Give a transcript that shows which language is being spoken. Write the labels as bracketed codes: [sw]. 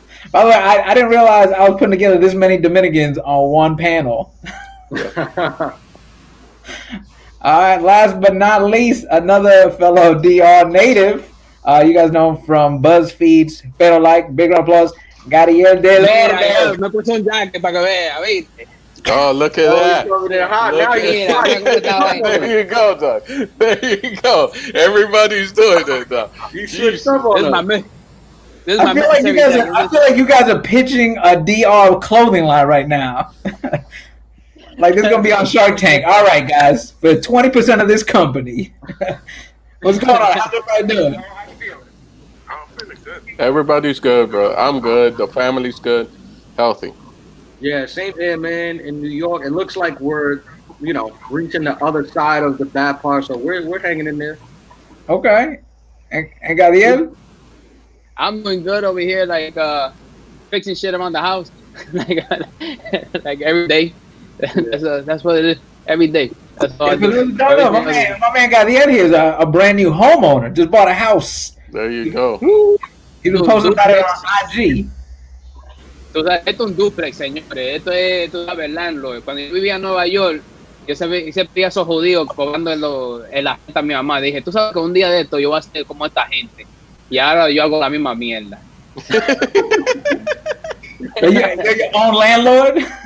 [en] By the way, I didn't realize I was putting together this many Dominicans on one panel. All right, last but not least, another fellow DR native. You guys know him from BuzzFeed's Pero Like. Big round of applause. Gadiel Del Orbe. [es] Me puse un jacket para que vea, ¿viste? [en] Oh, look at that. There you go, Doug. There you go. Everybody's doing it now. This is my I feel like you guys are pitching a DR clothing line right now. Like this is gonna be on Shark Tank. All right, guys, for 20% of this company. What's going on? How's everybody doing? I'm feeling good. Everybody's good, bro. I'm good. The family's good. Healthy. Yeah, same here, man. In New York, it looks like we're, reaching the other side of the bad part. So we're hanging in there. Okay. And Gadiel? I'm doing good over here, like fixing shit around the house, like every day. That's what it is. Every day. That's all I do. No, my man Gadiel here is a brand new homeowner. Just bought a house. There you go. He's been posting about it on IG. [es] O sea, esto es un duplex, señores. Esto es el landlord. Cuando yo vivía en Nueva York, yo siempre veía a esos judíos cobrando en la fiesta a mi mamá. Dije, tú sabes que un día de esto yo voy a ser como esta gente. Y ahora yo hago la misma mierda. [en] You're your own landlord?